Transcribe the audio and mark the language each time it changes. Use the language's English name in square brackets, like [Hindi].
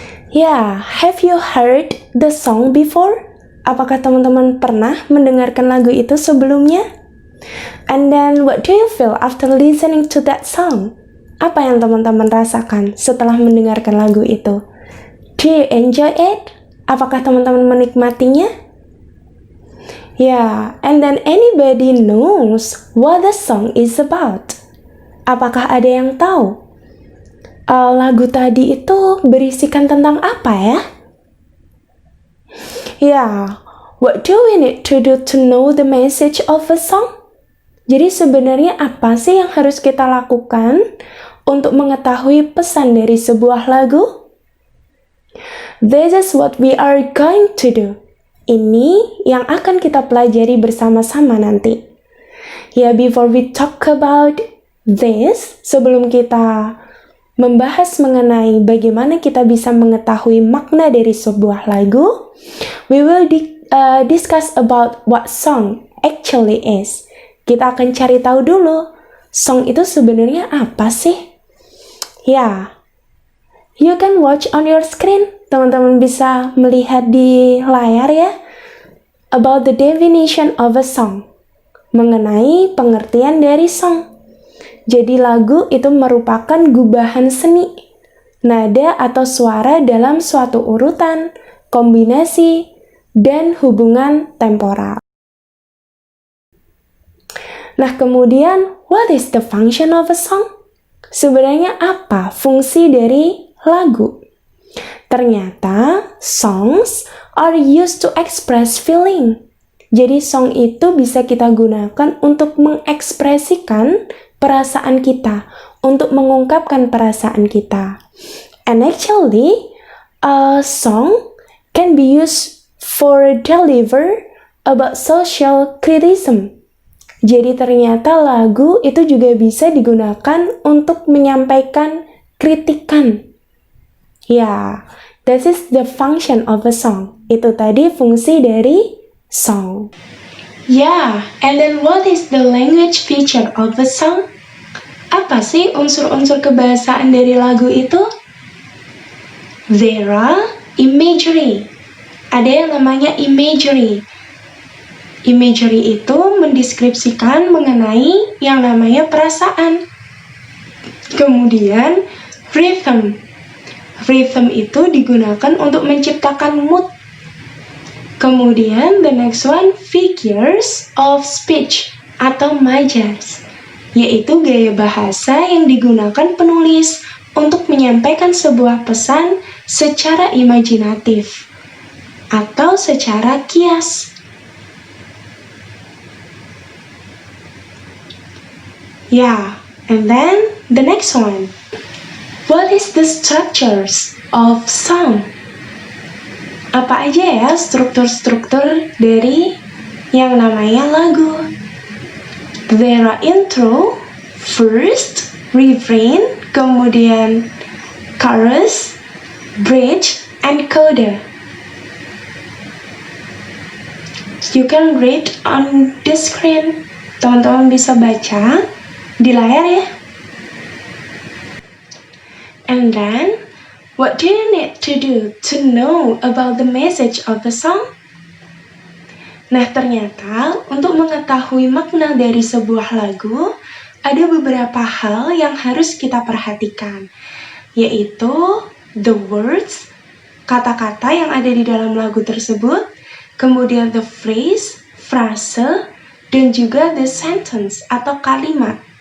[English] Yeah, have you heard the song before? [Indonesian] Apakah teman-teman pernah mendengarkan lagu itu sebelumnya? [English] And then, what do you feel after listening to that song? [Indonesian] Apa yang teman-teman rasakan setelah mendengarkan lagu itu? [English] Do you enjoy it? [Indonesian] Apakah teman-teman menikmatinya? [English] Yeah, and then anybody knows what the song is about? [Indonesian] Apakah ada yang tahu? Lagu tadi itu berisikan tentang apa ya? [English] Yeah, what do we need to do to know the message of a song? [Indonesian] Jadi sebenarnya apa sih yang harus kita lakukan untuk mengetahui pesan dari sebuah lagu? [English] This is what we are going to do. [Indonesian] Ini yang akan kita pelajari bersama-sama nanti. [English] Yeah, before we talk about this, [Indonesian] sebelum kita membahas mengenai bagaimana kita bisa mengetahui makna dari sebuah lagu, [English] we will discuss about what song actually is. [Indonesian] Kita akan cari tahu dulu, song itu sebenarnya apa sih? [English] Ya, you can watch on your screen. [Indonesian] Teman-teman bisa melihat di layar ya, [English] about the definition of a song. [Indonesian] Mengenai pengertian dari song. Jadi lagu itu merupakan gubahan seni nada atau suara dalam suatu urutan, kombinasi, dan hubungan temporal. [English] Nah, kemudian, what is the function of a song? [Indonesian] Sebenarnya apa fungsi dari lagu? [English] Ternyata, songs are used to express feeling. [Indonesian] Jadi, song itu bisa kita gunakan untuk mengekspresikan perasaan kita, untuk mengungkapkan perasaan kita. [English] And actually, a song can be used for deliver about social criticism. [Indonesian] Jadi ternyata lagu itu juga bisa digunakan untuk menyampaikan kritikan. [English] Ya, that is the function of a song. [Indonesian] Itu tadi fungsi dari song. [English] Yeah, and then what is the language feature of a song? [Indonesian] Apa sih unsur-unsur kebahasaan dari lagu itu? [English] There are imagery. [Indonesian] Ada yang namanya imagery. Imagery itu mendeskripsikan mengenai yang namanya perasaan. Kemudian rhythm. Rhythm itu digunakan untuk menciptakan mood. Kemudian the next one, figures of speech atau majaz, yaitu gaya bahasa yang digunakan penulis untuk menyampaikan sebuah pesan secara imajinatif atau secara kias. [English] Yeah, and then the next one. What is the structures of song? [Indonesian] Apa aja ya struktur-struktur dari yang namanya lagu? [English] There are intro, first, refrain, kemudian chorus, bridge, and coda. You can read on the screen. [Indonesian] Teman-teman bisa baca di layar ya. [English] And then, what do you need to do to know about the message of the song? [Indonesian] Nah, ternyata untuk mengetahui makna dari sebuah lagu, ada beberapa hal yang harus kita perhatikan, yaitu the words, kata-kata yang ada di dalam lagu tersebut, kemudian the phrase, frase, dan juga the sentence atau kalimat.